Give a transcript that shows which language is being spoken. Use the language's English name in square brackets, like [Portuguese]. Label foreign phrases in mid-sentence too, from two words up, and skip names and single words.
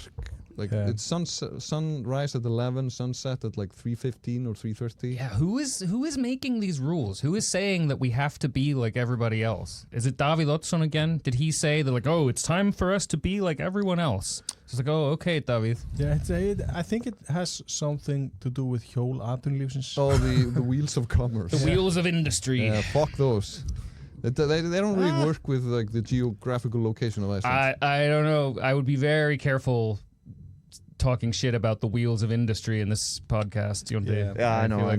[English] Like it's sunrise at 11, sunset at like 3:15 or 3:30. Yeah, who is making these rules? Who is saying that we have to be like everybody else? Is it Davíð Oddsson again? Did he say that like, oh, it's time for us to be like everyone else? It's like, oh, okay, Davíð. Yeah, I think it has something to do with [Icelandic] hjól atvinnulífsins. [English] Oh, the wheels of commerce. The wheels of industry. Yeah, fuck those. They don't really work with like the geographical location of Iceland. I don't know. I would be very careful talking shit about the wheels of industry in this podcast. I know. Like